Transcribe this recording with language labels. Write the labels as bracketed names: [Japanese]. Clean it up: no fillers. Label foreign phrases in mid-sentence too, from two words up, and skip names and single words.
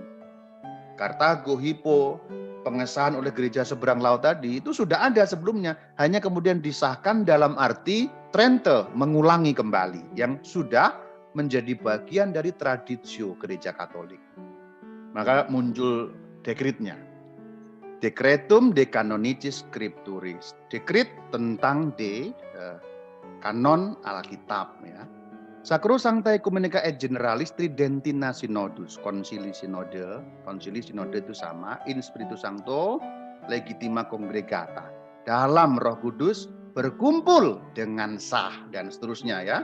[Indonesian] Kartago, Hippo, pengesahan oleh gereja seberang laut tadi, itu sudah ada sebelumnya, hanya kemudian disahkan dalam arti Trente, mengulangi kembali, yang sudah menjadi bagian dari tradisio gereja Katolik. Maka muncul dekretnya. [Latin] Decretum de Canonicis Scripturis. [Indonesian] Dekret tentang kanon Alkitab ya. [Latin] Sacrosancta Ecumenica et Generalis Tridentina Synodus. [Indonesian] Konsili sinode itu sama. [Latin] In Spiritu Sancto Legitima Congregata. [Indonesian] Dalam Roh Kudus berkumpul dengan sah dan seterusnya ya.